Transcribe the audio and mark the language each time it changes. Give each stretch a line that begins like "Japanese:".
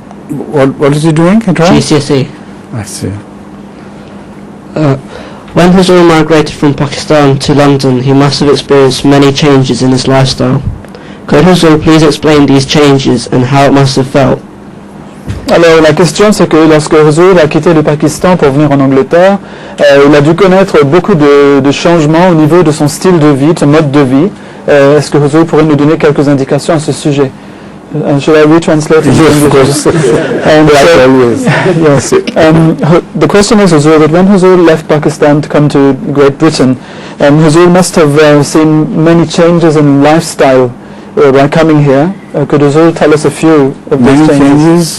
English: What is he doing at home? GCSE. I see. When Hazur migrated from Pakistan to London, he must have experienced many changes in his lifestyle. Could Hazur please explain these changes and how it must have felt?
French: Alors la question c'est que lorsque Hazur a quitté le Pakistan pour venir en Angleterre, il a dû connaître beaucoup de changements au niveau de son style de vie, de son mode de vie. Est-ce que Hazur pourrait nous donner quelques indications à ce sujet?
English: Should I retranslate it? Yes, of course. Like always. Yes. The question is, Huzur, that when Huzur left Pakistan to come to Great Britain, Huzur must have seen many changes in lifestyle by coming here. Could Huzur tell us a few of these Many changes?